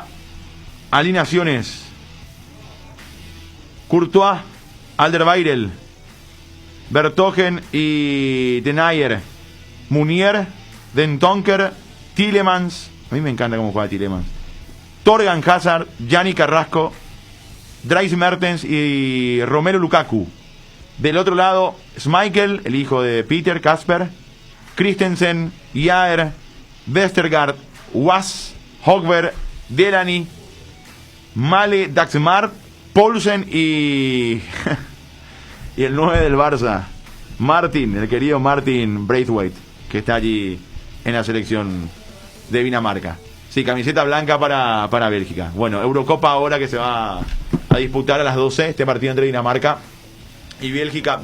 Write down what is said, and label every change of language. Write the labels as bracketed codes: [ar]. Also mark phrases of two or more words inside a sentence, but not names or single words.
[es] Alineaciones: Courtois, Alderweireld, Vertonghen y Denayer, Munier, Den Tonker, Tielemans. A mí me encanta cómo juega Tielemans. Torgan Hazard, Yanni Carrasco, Dries Mertens y Romelu Lukaku. Del otro lado, Schmeichel, el hijo de Peter Kasper, Christensen, Jaer, Vestergaard, Was, Hogberg, Delany, Male, Daxmar, Poulsen y y el 9 del Barça, Martin, el querido Martin Braithwaite, que está allí en la selección de Dinamarca. Sí, camiseta blanca para Bélgica. Bueno, Eurocopa ahora que se va a disputar a las 12, este partido entre Dinamarca y Bélgica.